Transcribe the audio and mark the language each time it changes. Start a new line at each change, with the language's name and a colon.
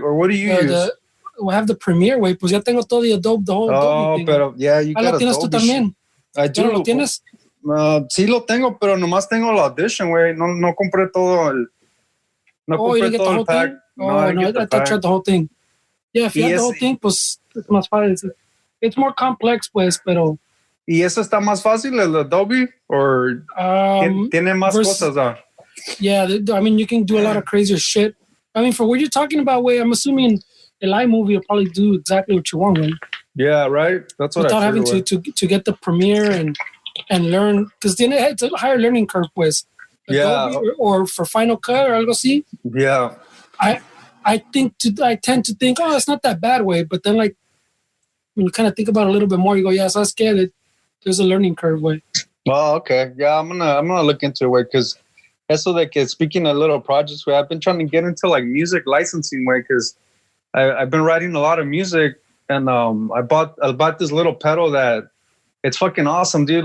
English: Or what do you use? I have the Premiere, güey.
Spanish: Pues ya tengo todo
English: the whole Adobe thing. Pero yeah, you got
Spanish: lo tienes Adobe tú también.
English: I do.
Spanish: ¿Ya lo tienes? Sí lo tengo, pero nomás tengo la Audition, güey. No compré todo el... No compré todo el pack.
English: I thought you had the whole thing. Yeah, if you had the whole thing,
Spanish: pues es más fácil.
English: It's more complex, pues, pero...
Spanish: ¿Y eso está más fácil, el Adobe? ¿O tiene más cosas?
English: Yeah, I mean, you can do a lot of crazier shit. I mean, for what you're talking about, way, I'm assuming el iMovie will probably do exactly what you want, way. Yeah, right? That's what without I having to get the Premiere and learn, because it's a higher learning curve, pues. Adobe or for Final Cut or
Spanish: algo así.
English: Yeah. I tend to think, oh, it's not that bad, way, but then like when you kind of think about it a little bit more, you go, yeah, so I scared it. There's a learning curve, way. Oh, okay. Yeah, I'm gonna look into it, way, because
Spanish: eso de que
English: speaking of little projects, way, I've been trying to get into like music licensing, way, because I've been writing a lot of music, and I bought this little pedal that it's fucking awesome, dude.